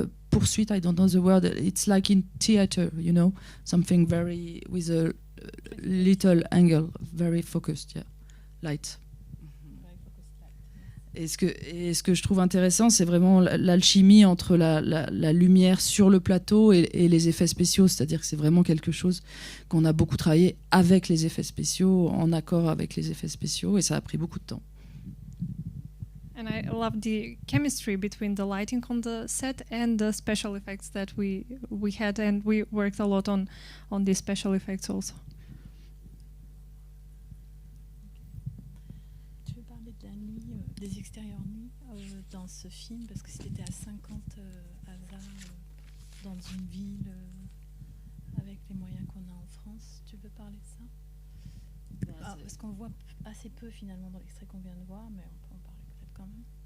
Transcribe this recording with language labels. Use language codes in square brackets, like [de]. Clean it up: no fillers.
[en] Poursuite, I don't know the word. It's like in theater, you know, something very with a little angle, very focused, yeah, light. [fr] Et ce que je trouve intéressant, c'est vraiment l'alchimie entre la lumière sur le plateau et les effets spéciaux. C'est-à-dire que c'est vraiment quelque chose qu'on a beaucoup travaillé avec les effets spéciaux, en accord avec les effets spéciaux, et ça a pris beaucoup de temps. [en] And I love the chemistry between the lighting on the set and the special effects that we had, and we worked a lot on the special effects also. [fr] Tu veux parler de la nuit, des extérieurs nuits dans ce film, parce que c'était à 50 hasards dans une ville avec les moyens qu'on a en France. Tu veux parler de ça? Parce qu'on voit assez peu finalement dans l'extrait qu'on vient de voir, mais on peut en parler peut-être quand même.